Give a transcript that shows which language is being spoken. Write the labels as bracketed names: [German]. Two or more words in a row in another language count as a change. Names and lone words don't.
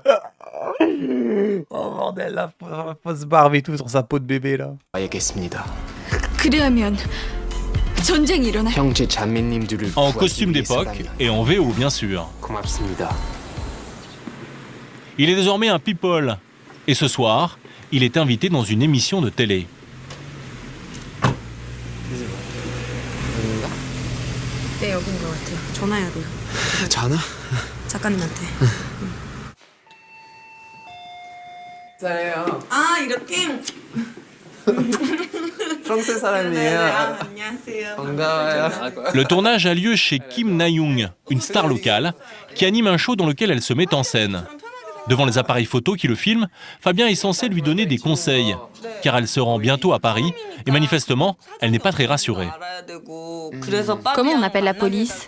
[French] Oh bordel, la fausse barbe et tout sur sa peau de bébé là. En costume d'époque et en VO bien sûr. Il est désormais un people. Et ce soir, il est invité dans une émission de télé. [Korean] 네, 여긴 것 같아요. 전화해야 돼요. 전화? 작가님한테. 잘해요. 아, 이렇게? 프랑스 사람이에요. 안녕하세요. 반가워요. [French] Le tournage a lieu chez Kim Na-young, une star locale, qui anime un show dans lequel elle se met en scène. Devant les appareils photos qui le filment, Fabien est censé lui donner des conseils, car elle se rend bientôt à Paris, et manifestement, elle n'est pas très rassurée. Comment on appelle la police?